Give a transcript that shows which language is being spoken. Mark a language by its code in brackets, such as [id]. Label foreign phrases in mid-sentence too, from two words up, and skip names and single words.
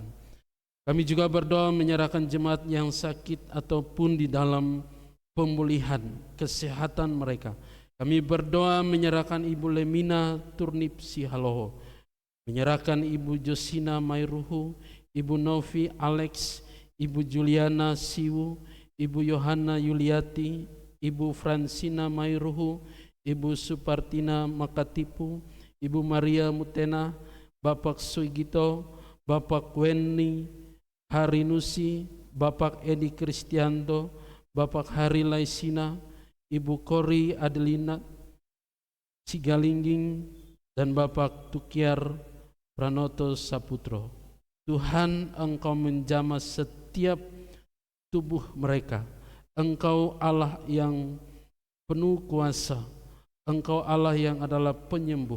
[id] Kami juga berdoa menyerahkan jemaat yang sakit ataupun di dalam pemulihan kesehatan mereka. Kami berdoa menyerahkan Ibu Lemina Turnip Sihaloho, menyerahkan Ibu Josina Mairuhu, Ibu Novi Alex, Ibu Juliana Siwu, Ibu Yohana Yuliati, Ibu Fransina Mairuhu, Ibu Supartina Makatipu, Ibu Maria Mutena, Bapak Sugito, Bapak Weni Harinusi, Bapak Edi Kristianto, Bapak Hari Laisina, Ibu Kori Adelina Sigalingging, dan Bapak Tukiar Pranoto Saputro. Tuhan Engkau menjamah setiap tubuh mereka. Engkau Allah yang penuh kuasa, Engkau Allah yang adalah penyembuh.